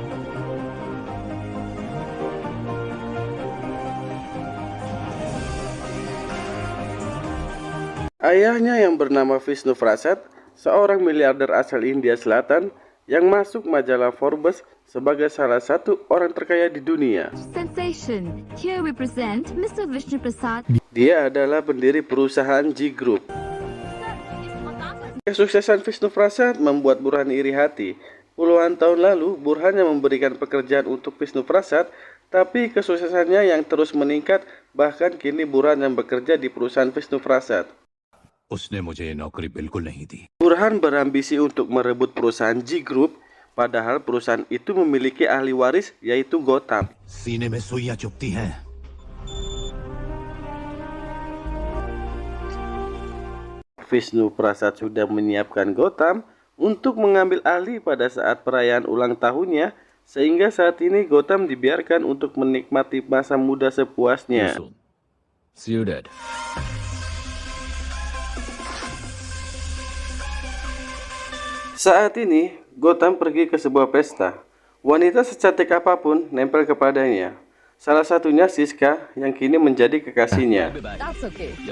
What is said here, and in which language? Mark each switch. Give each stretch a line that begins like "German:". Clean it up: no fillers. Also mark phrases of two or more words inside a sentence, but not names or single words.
Indonesian: Ayahnya yang bernama Vishnu Prasad, seorang miliarder asal India Selatan yang masuk majalah Forbes sebagai salah satu orang terkaya di dunia.
English: Sensation. Here we present Mr. Vishnu Prasad.
Indonesian: Dia adalah pendiri perusahaan G Group. Kesuksesan Vishnu Prasad membuat Burhan iri hati. Puluhan tahun lalu, Burhan yang memberikan pekerjaan untuk Vishnu Prasad, tapi kesuksesannya yang terus meningkat, bahkan kini Burhan yang bekerja di perusahaan Vishnu Prasad.
Hindi: उसने मुझे ये नौकरी बिल्कुल नहीं दी।
Indonesian: Burhan berambisi untuk merebut perusahaan G Group, padahal perusahaan itu memiliki ahli waris yaitu Gotham.
Hindi: सीने में सुइयां चुभती हैं।
Indonesian: Vishnu Prasad sudah menyiapkan Gotham untuk mengambil alih pada saat perayaan ulang tahunnya, sehingga saat ini Gotham dibiarkan untuk menikmati masa muda sepuasnya.
English: See you dead.
Indonesian: Saat ini, Gotham pergi ke sebuah pesta. Wanita secantik apapun nempel kepadanya. Salah satunya Siska yang kini menjadi kekasihnya.
English: That's okay.